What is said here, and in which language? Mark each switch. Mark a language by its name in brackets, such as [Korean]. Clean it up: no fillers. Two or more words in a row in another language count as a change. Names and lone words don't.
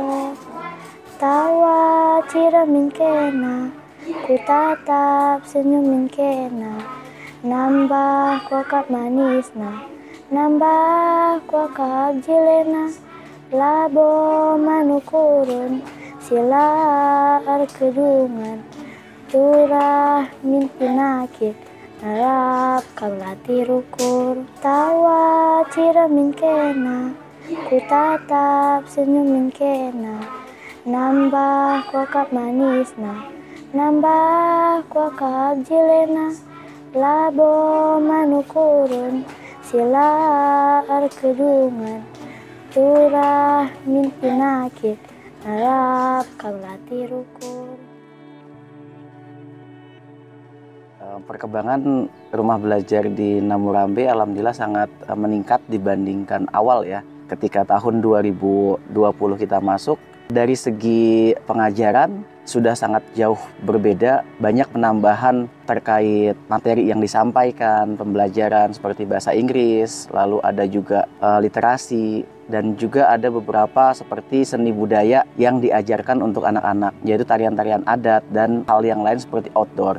[Batak Karo] tawa ciramin kena, ku tatap senyumin kena, nambah kuakap manisna, nambah kuakap jilena, labo manukurun, silar kedungan, turah mimpi nakit, harap kalati rukur, tawa ciramin kena, ku tatap senyumin kena, nambah kuakap manisna, nambah kuakap jilena, labo manukurun, silar kedungan, turah mimpi nakit, harap kalati rukur. [Indonesian] Perkembangan rumah belajar di Namurambe alhamdulillah sangat meningkat dibandingkan awal ya. Ketika tahun 2020 kita masuk, dari segi pengajaran sudah sangat jauh berbeda, banyak penambahan terkait materi yang disampaikan, pembelajaran seperti bahasa Inggris, lalu ada juga literasi, dan juga ada beberapa seperti seni budaya yang diajarkan untuk anak-anak, yaitu tarian-tarian adat dan hal yang lain seperti outdoor.